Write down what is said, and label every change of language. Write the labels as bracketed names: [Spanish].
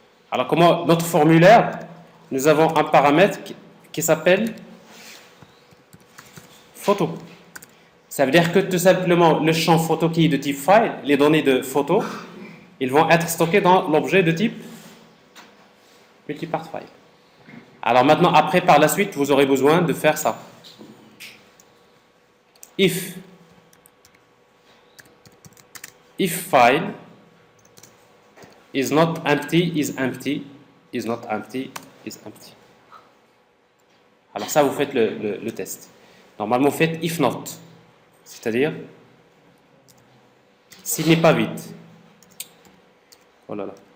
[French] Alors, comment notre formulaire, nous avons un paramètre qui s'appelle photo. Ça veut dire que tout simplement, le champ photo qui est de type file, les données de photo, ils vont être stockés dans l'objet de type multipart file. Alors maintenant, après, par la suite, vous aurez besoin de faire ça. [English] If file is not empty, is empty, is not empty, is empty. [French] Alors ça, vous faites le test. Normalement, vous faites if not. C'est-à-dire, s'il n'est pas vide. Oh là là.